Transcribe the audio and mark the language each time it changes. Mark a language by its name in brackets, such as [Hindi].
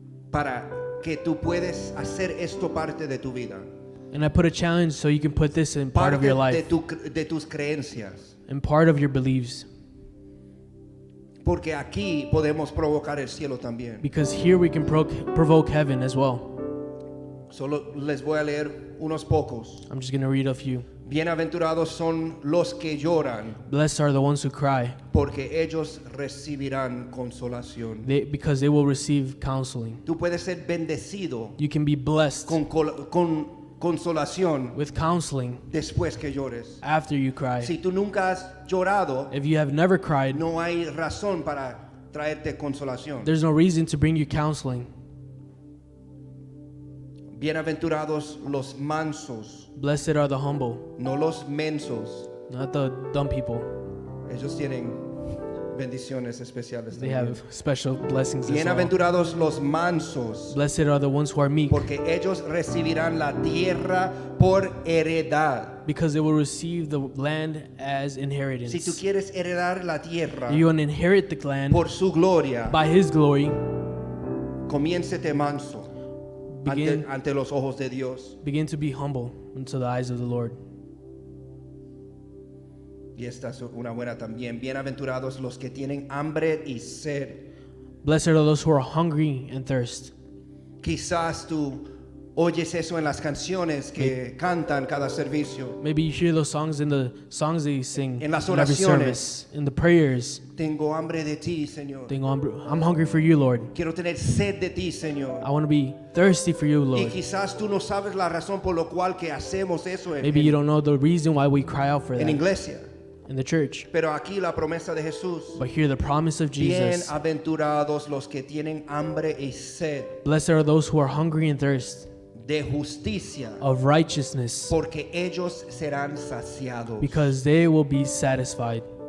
[Spanish] para que tú puedes hacer esto parte de tu vida, [English] I put a challenge so you can put this in part [Spanish] parte [English] of your [Spanish] de, [English] life, [Spanish] de tus creencias. [English] and part of your beliefs. [Spanish] Porque aquí podemos provocar el cielo también. [English] Because here we can provoke heaven as well. [Spanish] Solo les voy a leer unos pocos. [English] I'm just going to read a few. [Spanish] Bienaventurados son los que lloran, [English] Blessed are the ones who cry, [Spanish] porque ellos recibirán consolación. [English] because they will receive counseling. [Spanish] Tú puedes ser bendecido [English] You can be blessed [Spanish] con consolación [English] with counseling [Spanish] después que llores. [English] after you cry. [Spanish] Si tú nunca has llorado, [English] If you have never cried, [Spanish] no hay razón para traerte consolación. [English] there's no reason to bring you counseling. [Spanish] Bienaventurados los mansos, [English] Blessed are the humble, [Spanish] no los mensos. [English] not the dumb people. [Spanish] Ellos tienen bendiciones especiales [English] They [Spanish] también. [English] have special blessings as well. [Spanish] Bienaventurados los mansos, [English] Blessed are the ones who are meek, [Spanish] porque ellos recibirán la tierra por heredad. [English] because they will receive the land as [Spanish] Si tú [English] inheritance. [Spanish] quieres heredar la tierra [English] You want to inherit the land [Spanish] por su gloria, [English] by His glory. [Spanish] comiéncete manso [English] Begin- [Spanish] ante los ojos de Dios. [English] Begin to be humble into the eyes of the Lord. [Spanish] Y esta es una buena también. Bienaventurados los que tienen hambre y sed. [English] Blessed are those who are hungry and thirst. [Spanish] Quizás tú oyes eso en las canciones que cantan cada servicio. [English] Maybe you hear those songs in the songs they sing [Spanish] En las [English] in every [Spanish] oraciones. [English] service, in the prayers. [Spanish] Tengo hambre de ti, Señor. [English] I'm hungry for you, Lord. [Spanish] Quiero tener sed de ti, Señor. [English] I want to be thirsty for you, [Spanish] Y [English] Lord. [Spanish] quizás tú no sabes la razón por la cual que hacemos eso [English] Maybe you don't know the reason why we cry out for [Spanish] en [English] that [Spanish] iglesia. [English] in the church. [Spanish] Pero aquí la promesa de Jesús. [English] But hear the promise of Jesus. [Spanish] Bienaventurados los que tienen hambre y sed [English] Blessed are those who are hungry and thirst [Spanish] de justicia, [English] of righteousness, [Spanish] porque ellos serán saciados. [English] because they will be satisfied.